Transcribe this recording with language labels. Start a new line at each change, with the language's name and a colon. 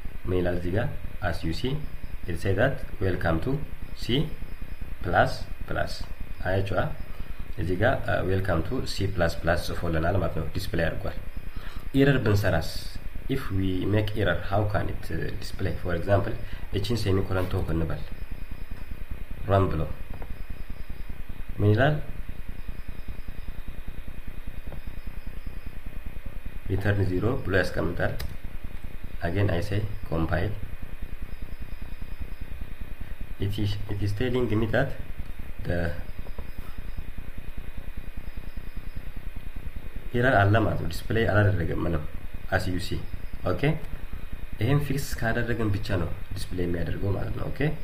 Amharic: ሜል እዚህ ጋር
English: as you see it say that welcome to C plus plus
Amharic: አያችኋ እዚህ ጋር ዌልካም ቱ ሲ ፕላስ ፕላስ ጽፎልናል ማለት ነው። ዲስፕሌይ አድርጓል። ኤረር ብንሰራስ
English: if we make error how can it display?
Amharic: For example እቺን ሴሚኮሎን ተውኩ እንበል run ብሎ ምን ይላል? return 0 ብሎ ያስቀምጣል።
English: again I say compile. It is telling me that the
Amharic: ኤረር አለ ማለት ነው። ዲስፕሌይ አላደረገም ምንም
English: as you see okay።
Amharic: ይሄን ፊክስ ካደረገን ብቻ ነው ዲስፕሌይ የሚያደርገው ማለት ነው። ኦኬ